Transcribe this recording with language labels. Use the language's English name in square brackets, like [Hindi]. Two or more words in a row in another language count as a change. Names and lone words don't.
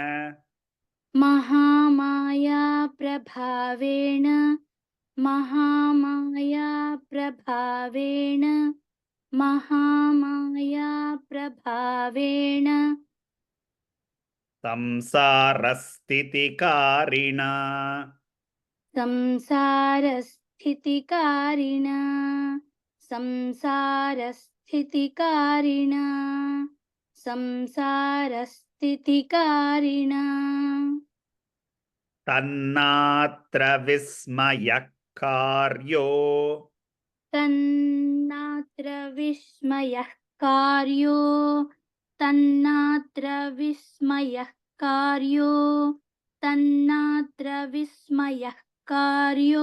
[Sanskrit] మహామాయా ప్రభావేణ మహామాయా ప్రభావేణ మహామాయా ప్రభావేణ. సంసారస్థితికారిణా సంసారస్థితికారిణా संसारस्थितिकारिणा तन्नात्र विस्मयः कार्यो तन्नात्र विस्मयः कार्यो तन्नात्र विस्मयः कार्यो तन्नात्र विस्मयः कार्यो